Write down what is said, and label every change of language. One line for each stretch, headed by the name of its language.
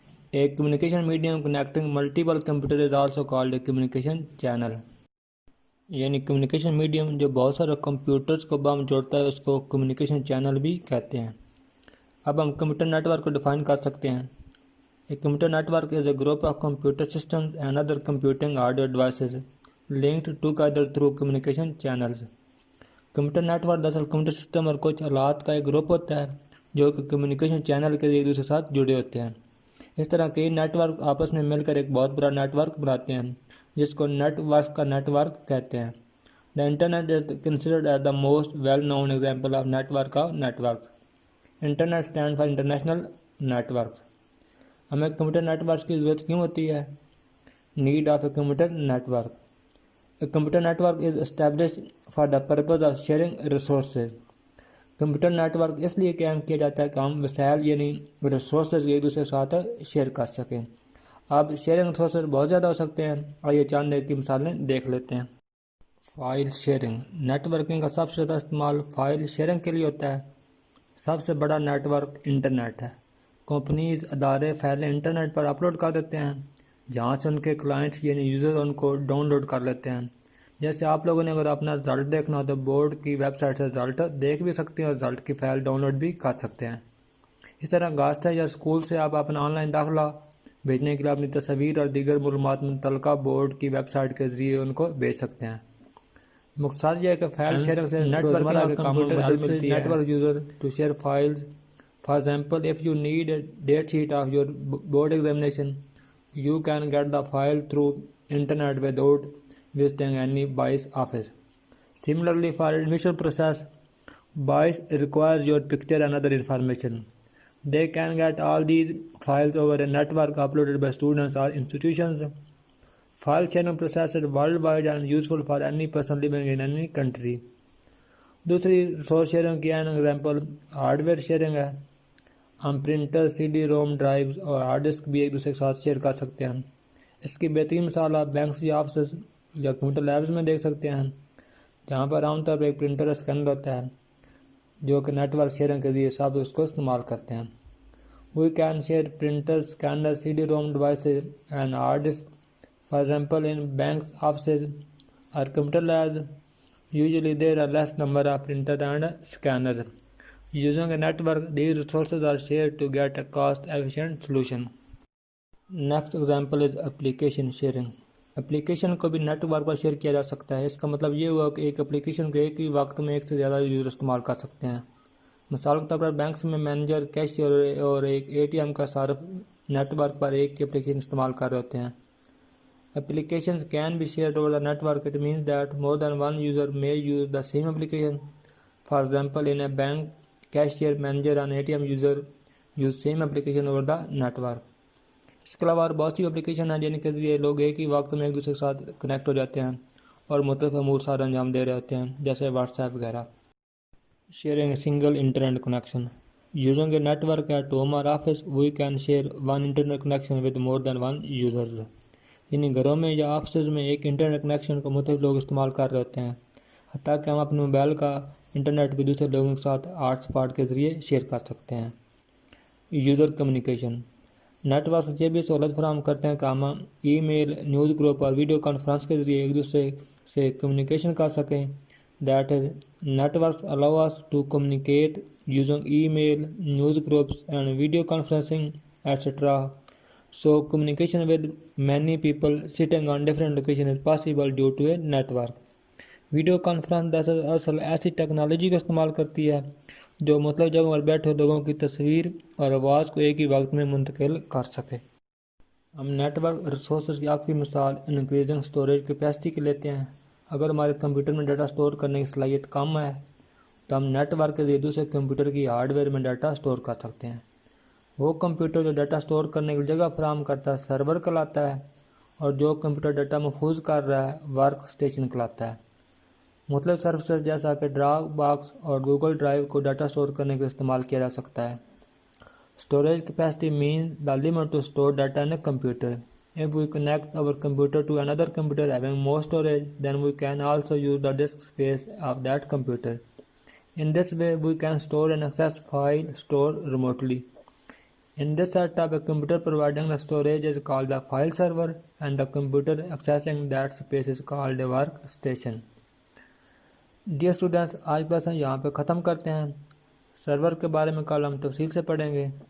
English: ایک communication medium connecting multiple computer is also called a communication channel.
Urdu: یعنی communication medium جو بہت سارے کمپیوٹرز کو باہم جوڑتا ہے اس کو کمیونیکیشن چینل بھی کہتے ہیں. اب ہم کمپیوٹر نیٹ ورک کو ڈیفائن کر سکتے ہیں.
English: A computer network is a group of computer systems and other computing hardware devices linked together through communication channels.
Urdu: Computer net work دراصل کمپیوٹر سسٹم اور کچھ آلات کا ایک گروپ ہوتا ہے جو کہ کمیونیکیشن چینل کے ایک دوسرے کے ساتھ جڑے ہوتے ہیں. اس طرح کئی نیٹ ورک آپس میں مل کر ایک بہت بڑا نیٹ ورک بناتے ہیں جس کو نیٹ ورکس کا نیٹ ورک کہتے ہیں.
English: The Internet is considered as the most well-known example of network of networks. Internet stands for International Networks.
Urdu: ہمیں کمپیوٹر نیٹ ورک کی ضرورت کیوں ہوتی ہے؟
English: Need of a computer network. A computer network is established for the purpose of sharing resources.
Urdu: Computer net work اس لیے قائم کیا جاتا ہے کہ ہم وسائل یعنی ریسورسز ایک دوسرے کے ساتھ شیئر کر سکیں. اب شیئرنگ ریسورسز بہت زیادہ ہو سکتے ہیں اور یہ چند ایک کی مثالیں دیکھ لیتے ہیں. File sharing. نیٹ ورکنگ کا سب سے زیادہ استعمال فائل شیئرنگ کے لیے ہوتا ہے. سب سے بڑا نیٹ ورک انٹرنیٹ ہے. کمپنیز، ادارے فائلیں انٹرنیٹ پر اپلوڈ کر دیتے ہیں جہاں سے ان کے کلائنٹس یعنی یوزر ان کو ڈاؤن لوڈ کر لیتے ہیں. جیسے آپ لوگوں نے اگر اپنا رزلٹ دیکھنا ہو تو بورڈ کی ویب سائٹ سے رزلٹ دیکھ بھی سکتے ہیں اور رزلٹ کی فائل ڈاؤن لوڈ بھی کر سکتے ہیں. اس طرح گاستہ یا اسکول سے آپ اپنا آن لائن داخلہ بھیجنے کے لیے اپنی تصاویر اور دیگر معلومات متعلقہ بورڈ کی ویب سائٹ کے ذریعے ان کو بھیج سکتے ہیں. مقصد یہ ہے کہ فائل شیئرنگ سے نیٹ ورکنگ کے کاموں میں مدد ملتی ہے.
English: Network user to share files. For example, if you need a date sheet of your board examination, you can get the file through internet without visiting any BIS office. Similarly, for admission process, BIS requires your picture and other information. They can get all these files over a network uploaded by students or institutions. File sharing process is worldwide and useful for any person living in any country.
Urdu: دوسری resource sharing کی
English: an example
Urdu: hard where sharing ہے. ہم printer, CD روم drives اور hard disk بھی ایک دوسرے کے ساتھ شیئر کر سکتے ہیں. اس کی بہترین مثال آپ بینکس یا آفسز یا کمپیوٹر لیبز میں دیکھ سکتے ہیں جہاں پر عام طور پر ایک پرنٹر اور اسکینر ہوتا ہے جو کہ نیٹ ورک شیئرنگ کے ذریعے سب اس کو استعمال کرتے ہیں.
English: We can share printer, scanner, CD ROM devices and hard disk. For example in banks, offices اور computer labs usually there are less number of printer and scanners. Using a network, these resources are shared to get a cost-efficient solution. Next example is application sharing.
Urdu: Application کو بھی net work پر share کیا جا سکتا ہے. اس کا مطلب یہ ہوا کہ ایک اپلیکیشن کو ایک ہی وقت میں ایک سے زیادہ یوزر استعمال کر سکتے ہیں. مثال کے طور پر بینکس میں مینیجر، کیشیئر اور ایک ATM کا صارف نیٹ ورک پر ایک کی اپلیکیشن استعمال کر رہے ہوتے ہیں.
English: Applications can be shared over the network. It means that more than one user may use the same application. For example, in a bank, cashier, manager and ATM user use same application over the network.
Urdu: اس کے علاوہ اور بہت سی application ہیں جن کے ذریعے لوگ ایک ہی وقت میں ایک دوسرے کے ساتھ کنیکٹ ہو جاتے ہیں اور مختلف امور سارے انجام دے رہے ہوتے ہیں جیسے واٹس ایپ وغیرہ.
English: Sharing a single internet connection. Using a network at home or office, we can share one internet connection with more than one users.
Urdu: یعنی گھروں میں یا آفسز میں ایک انٹرنیٹ کنیکشن کو مختلف لوگ استعمال کر رہے ہوتے ہیں. حتیٰ کہ ہم اپنے موبائل کا انٹرنیٹ بھی دوسرے لوگوں کے ساتھ ہاٹ اسپاٹ کے ذریعے شیئر کر سکتے ہیں۔ یوزر کمیونیکیشن، نیٹ ورکس یہ بھی سہولت فراہم کرتے ہیں کہ ہم ای میل، نیوز گروپ اور ویڈیو کانفرنس کے ذریعے ایک دوسرے سے کمیونیکیشن کر سکیں۔
English: That is networks allow us to communicate using email, news groups and video conferencing etc. So communication with many people sitting on different locations is possible due to a network.
Urdu: Video conference دراصل ایسی technology کا استعمال کرتی ہے جو مختلف جگہوں پر بیٹھے لوگوں کی تصویر اور آواز کو ایک ہی وقت میں منتقل کر سکے۔ ہم نیٹ ورک ریسورسز کی آخری مثال انکریزنگ اسٹوریج کیپیسٹی کے لیتے ہیں۔ اگر ہمارے کمپیوٹر میں ڈیٹا سٹور کرنے کی صلاحیت کم ہے تو ہم نیٹ ورک کے ذریعے دوسرے کمپیوٹر کی ہارڈ ویئر میں ڈیٹا سٹور کر سکتے ہیں۔ وہ کمپیوٹر جو ڈیٹا سٹور کرنے کی جگہ فراہم کرتا ہے سرور کہلاتا ہے، اور جو کمپیوٹر ڈیٹا محفوظ کر رہا ہے ورک اسٹیشن کہلاتا ہے۔ مختلف سروسز جیسا کہ ڈراپ باکس اور گوگل ڈرائیو کو ڈیٹا سٹور کرنے کے استعمال کیا جا سکتا ہے۔
English: Storage capacity means the limit to store data in a computer. If we connect our computer to another computer having more storage, then we can also use the disk space of that computer. In this way, we can store and access file stored remotely. In this setup, a computer providing the storage is called the file server, and the computer accessing that space is called a workstation. Dear students,
Urdu: آج class ہم یہاں پہ ختم کرتے ہیں۔ سرور کے بارے میں کل ہم تفصیل سے پڑھیں گے۔